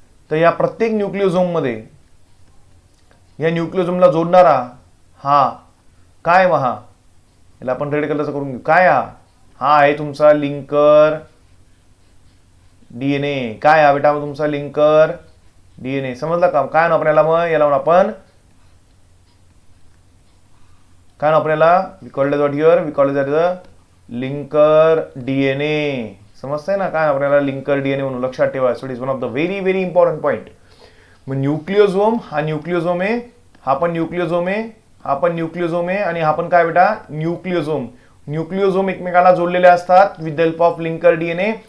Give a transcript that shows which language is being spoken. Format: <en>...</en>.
<mr>तर या प्रत्येक न्यूक्लियोझोममध्ये या न्यूक्लियोझोमला जोडणारा हा काय, हा याला आपण रेड कलरचा करून घेऊ. काय, हा आहे तुमचा लिंकर डीएनए. काय हा बेटा तुमचा लिंकर डीएनए. समजलं का? काय म्हणू आपण याला? मग याला म्हणू आपण काय म्हणू आपण याला?</mr> <en>We called it here, we called it the linker DNA.</en> <mr>समजतंय ना? काय आपण याला लिंकर डीएनए म्हणून लक्षात ठेवा.</mr> <en>So it is one of the very very important point.</en> <mr>मग न्यूक्लिओझोम, हा न्यूक्लिओझोम आहे, हा पण न्यूक्लिओझोम आहे, हा पण न्यूक्लिओझोम आहे, आणि हा पण काय बेटा? न्यूक्लिओझोम. न्यूक्लिओझोम एकमेकाला जोडलेले असतात</mr> <en>With the help of linker DNA.</en>